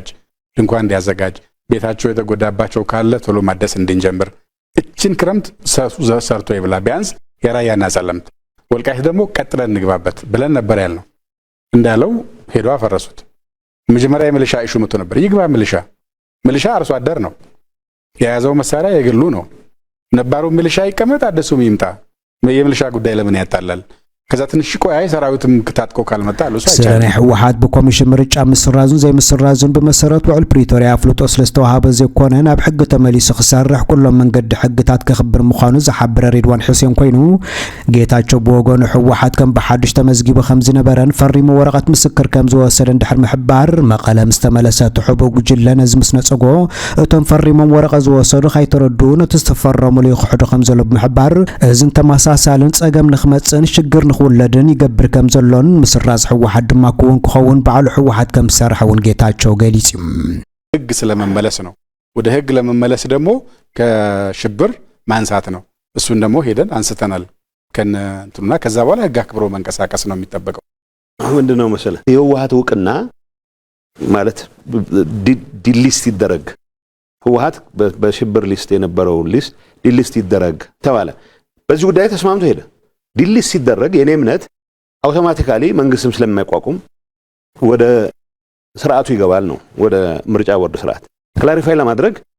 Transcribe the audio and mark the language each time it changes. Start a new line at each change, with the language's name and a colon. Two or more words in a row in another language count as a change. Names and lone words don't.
Amharic: ድንኳን እንዲያዘጋጅ ቤታቸው የተጎዳባቸው ካለ ቶሎ ማደስ እንድንጀምር እቺን ክረምት ሰርቶ ይብላ ቢያንስ የራያና ጸለምት ወልቃይት ደግሞ ቀጥለን እንግባበት ብለን ነበር ያልነው። እንዳለው ሄዶ አፈረሱት። መጀመሪያ የሚሊሻ ኢሹ መጥቶ ነበር። ይግባ ሚሊሻ አርሶ አደር ነው የያዘው መሳሪያ የግሉ ነው። ነባሩ ሚሊሻ ይቀመጥ አደሱም ይምጣ የሚሊሻ ጉዳይ ለምን ያጣላል? ከዛ ትንሽ ቆይ ሰራዊትም ክታጥቆ ካልመጣ አሉ
Tigrinya: ስለኔ ህወሓት በኮሚሽን ምርጫ ምስራዙን ዘይ ምስራዙን በመሰረት ውዕል ፕሪቶሪያ ፍልጦ ስለስተዋሃበ ዘይኮነ ናብ ሕጊ ተመሊሱ ክሰርሕ ኩሎም መንገዲ ሕግታት ከኽብር ምዃኑ ዝሓብረ ሬድዋን ሕሴን ኮይኑ ጌታቸው ብወገኑ ህወሓት ከም ብሓድሽ ተመዝጊቡ ከም ዝነበረን ፈሪሙ ወረቐት ምስክር ከም ዝወሰደ እንድሕር ምሕባር መቐለ ምስ ተመለሰ ትሕቦ ጉጅለ ነዚ ምስ ነፀጎ እቶም ፈሪሞም ወረቐት ዝወሰዱ ካይተረዱ ነቲ ዝተፈረሙሉ ይኽሕዱ ከም ዘሎ ብምሕባር እዝን ተመሳሳልን ፀገም ንኽመፅን ሽግር ወለደን ይገብር ከም ዘሎን ምስራዝ ህወሓት ድማ ክኸውን በዓሉ ህወሓት ከም ሰርሐውን ጌታቸው ገሊጽም
Amharic: ህግ ስለመመለስ ነው። ወደ ህግ ለመመለስ ደግሞ ከሽብር ማንሳት ነው። እሱን ደግሞ ሄደን አንስተናል ከነንቱና ከዛ በኋላ ህግ አክብሮ መንቀሳቀስ ነው የሚጠበቀው። ምንድነው መሰለ የህወሓት ውቅና ማለት ዲሊስት ይደረግ ህወሓት በሽብር ሊስት የነበረው ሊስት ዲሊስት ይደረግ ተባለ። በዚህ ጉዳይ ተስማምቶ ሄደ። ዲሊስ ሲደረግ የኔ እምነት አውቶማቲካሊ መንግስትም ስለማይቋቁም ወደ ስርዓቱ ይገባል ነው ወደ ምርጫ ቦርድ ስርዓት ክላሪፋይ ለማድረግ